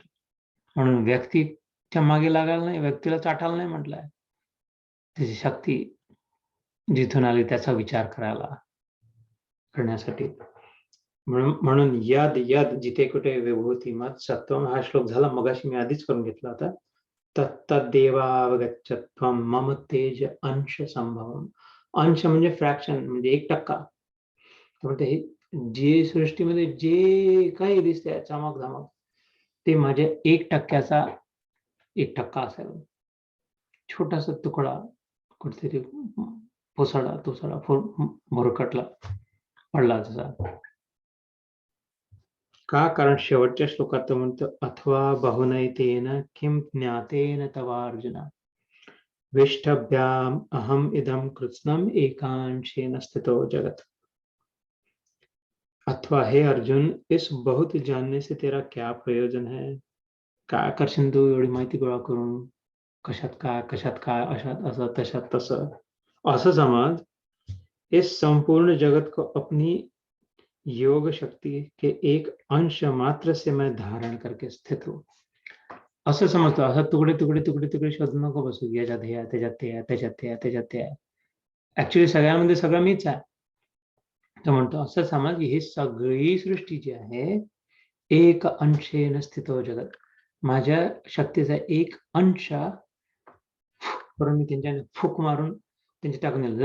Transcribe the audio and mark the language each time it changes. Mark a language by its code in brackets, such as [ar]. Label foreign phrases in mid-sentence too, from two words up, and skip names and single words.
[mr] म्हणून व्यक्तीच्या मागे लागायला नाही, व्यक्तीला चाटायला नाही म्हटलंय. त्याची शक्ती जिथून आली त्याचा विचार करण्यासाठी. म्हणून [sa] यद यद [mr] जिथे कुठे [sa] विभूती मत सत्वम, [mr] हा श्लोक झाला मगाशी मी आधीच करून घेतला होता. [sa] तत्तदेवावगच्छत्वम मम तेज अंश संभवम. [mr] अंश म्हणजे फ्रॅक्शन, म्हणजे 1%. म्हणजे हे जे सृष्टीमध्ये जे काही दिसतंय चमक धमक, ते माझ्या 1%चा 1% असेल. छोटासा तुकडा कुठेतरी पुसळा तुसळा भुरकटला पडला तसा. का? कारण शेवटच्या श्लोकात तो म्हणतो [sa] अथवा बहुनैतेन किं ज्ञातेन तवार्जुन विष्टभ्याम अहम इदम कृत्स्नम एकांशेन स्थितो जगत. [hi] अथवा हे अर्जुन, इस बहुत जानने से तेरा क्या प्रयोजन है? [mr] काय करशील तू एवढी माहिती गोळा करून? कशात काय, अशात असं, तशात तसं. असं समज, [hi] इस संपूर्ण जगत को अपनी योग शक्ति के एक अंश मात्र से मैं धारण करके स्थित हूं. [mr] असं समजतो. असं तुकडे तुकडे तुकडे तुकडे शोधू नको बसू, याच्यात हे आहे, त्याच्यात ते आहे, त्याच्यात ते आहे, त्याच्यात ते आहे. ऍक्च्युली सगळ्यामध्ये सगळं मीच आहे. तो म्हणतो असं समज की ही सगळी सृष्टी जी आहे, [sa] एक अंशेन स्थितो जगत, [mr] माझ्या शक्तीचा एक अंश करून मी त्यांच्या फूक मारून त्यांची टाकून दिलं.